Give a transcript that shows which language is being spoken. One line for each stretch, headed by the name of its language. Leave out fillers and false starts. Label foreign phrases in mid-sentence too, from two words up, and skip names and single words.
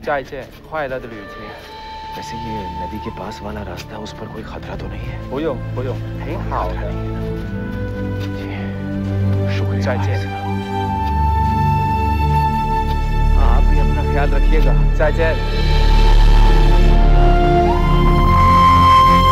Chinese: 再见，快乐的旅程。
Hindi: वैसे ये नदी के पास वाला रास्ता, उस पर कोई खतरा तो नहीं है?
Chinese: 不用不用，很好的。
Hindi: शुक्रिया।
Chinese: 再见。
Hindi: आप भी अपना ख्याल रखिएगा।
Chinese: 再见。